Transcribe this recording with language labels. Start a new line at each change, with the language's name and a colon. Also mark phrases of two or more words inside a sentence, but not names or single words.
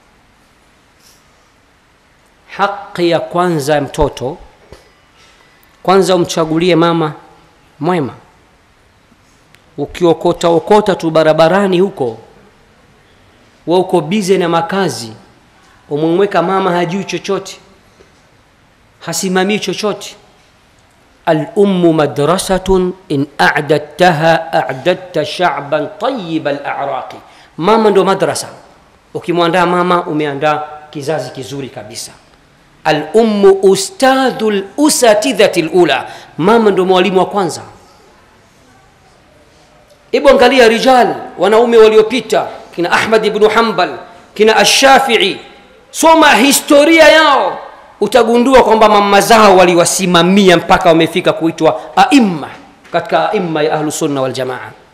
Swahili: Haki ya kwanza ya mtoto, kwanza umchagulie mama mwema. Ukiokota tu barabarani huko, wewe uko busy na makazi, umemweka mama hajui chochote, hasimamii chochote.
Arabic: الأم مدرسة إن أعددتها أعددت شعبا طيب الأعراق.
Swahili: Mama ndo madrasa. Ukimwandaa mama umeandaa kizazi kizuri kabisa.
Arabic: الأم أستاذ الأساتذة الأولى.
Swahili: Mama ndo mwalimu wa kwanza. Hebu angalia rijal, wanaume waliopita, kina Ahmad ibn Hanbal, kina Ash-Shafi'i, soma historia yao, utagundua kwamba mama zao waliwasimamia mpaka wamefika kuitwa aimma katika aimma ya Ahlus Sunna wal Jamaa.